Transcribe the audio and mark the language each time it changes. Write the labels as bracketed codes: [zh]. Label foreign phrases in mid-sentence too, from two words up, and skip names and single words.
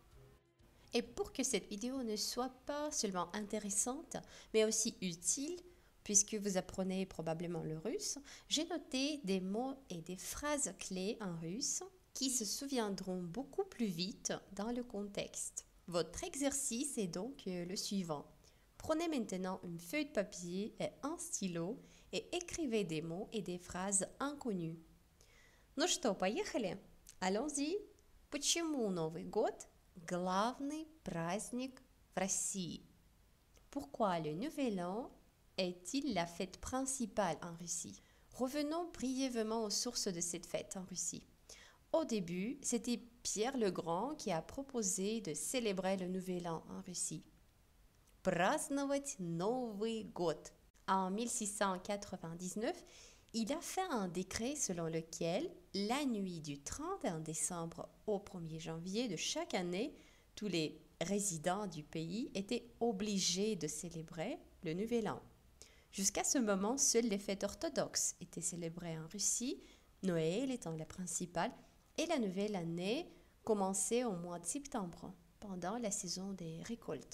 [fr] Et pour que cette vidéo ne soit pas seulement intéressante, mais aussi utile, puisque vous apprenez probablement le russe, j'ai noté des mots et des phrases clés en russe qui se souviendront beaucoup plus vite dans le contexte. Votre exercice est donc le suivant. Prenez maintenant une feuille de papier et un stylo et écrivez des mots et des phrases inconnues. [ru] Ну что, поехали? [fr] Allons-y. [ru] Почему Новый год – главный праздник в России? [fr] Pourquoi le Nouvel An est-il la fête principale en Russie? Revenons brièvement aux sources de cette fête en Russie. Au début, c'était Pierre le Grand qui a proposé de célébrer le Nouvel An en Russie. [ru] Праздновать Новый год. [fr] En 1699, il a fait un décret selon lequel, la nuit du 31 décembre au 1er janvier de chaque année, tous les résidents du pays étaient obligés de célébrer le Nouvel An. Jusqu'à ce moment, seules les fêtes orthodoxes étaient célébrées en Russie, Noël étant la principale, et la nouvelle année commençait au mois de septembre, pendant la saison des récoltes.